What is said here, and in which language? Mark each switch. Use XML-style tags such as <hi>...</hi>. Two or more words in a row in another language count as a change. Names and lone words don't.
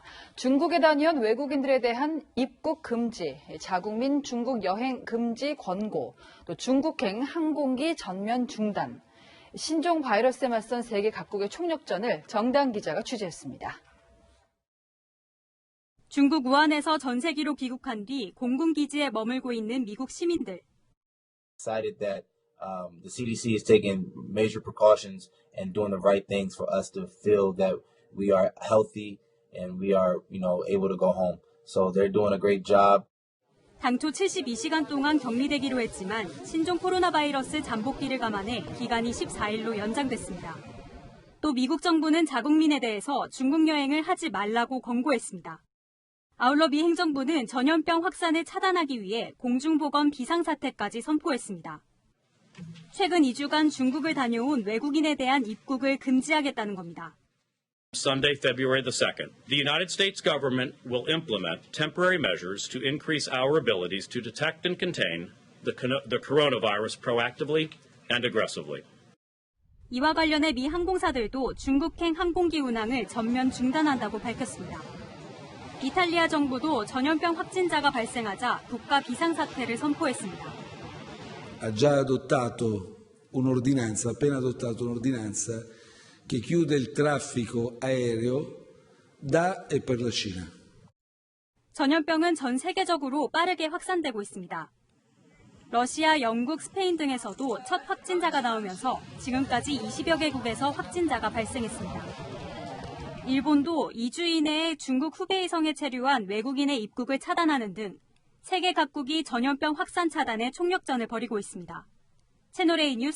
<ko>중국에 다녀온 외국인들에 대한 입국 금지, 자국민 중국 여행 금지 권고, 또 중국행 항공기 전면 중단, 신종 바이러스에 맞선 세계 각국의 총력전을 정다은 기자가 취재했습니다. 중국 우한에서 전세기로 귀국한 뒤 공군기지에 머물고 있는 미국 시민들.</ko> <en>The CDC is taking major precautions and doing the right things for us to feel that we are healthy and we are, able to go home. So they're doing a great job.</en> <ko>당초 72시간 동안 격리되기로 했지만 신종 코로나 바이러스 잠복기를 감안해 기간이 14일로 연장됐습니다. 또 미국 정부는 자국민에 대해서 중국 여행을 하지 말라고 권고했습니다. 아울러 미 행정부는 전염병 확산을 차단하기 위해 공중보건 비상사태까지 선포했습니다. 최근 2주간 중국을 다녀온 외국인에 대한 입국을 금지하겠다는 겁니다.</ko> <en>Sunday, February the 2nd, the United States government will implement temporary measures to increase our abilities to detect and contain the coronavirus proactively and aggressively.</en> <ko>이와 관련해 미 항공사들도 중국행 항공기 운항을 전면 중단한다고 밝혔습니다. 이탈리아 정부도 전염병 확진자가 발생하자 국가 비상사태를 선포했습니다.</ko> <it>Ha già adottato un'ordinanza, appena adottato un'ordinanza che chiude il traffico aereo da e per la Cina.</it> <ko>전염병은 전 세계적으로 빠르게 확산되고 있습니다. 러시아, 영국, 스페인 등에서도 첫 확진자가 나오면서 지금까지 20여 개국에서 확진자가 발생했습니다. 일본도 2주 이내에 중국 후베이성에 체류한 외국인의 입국을 차단하는 등 세계 각국이 전염병 확산 차단에 총력전을 벌이고 있습니다.</ko>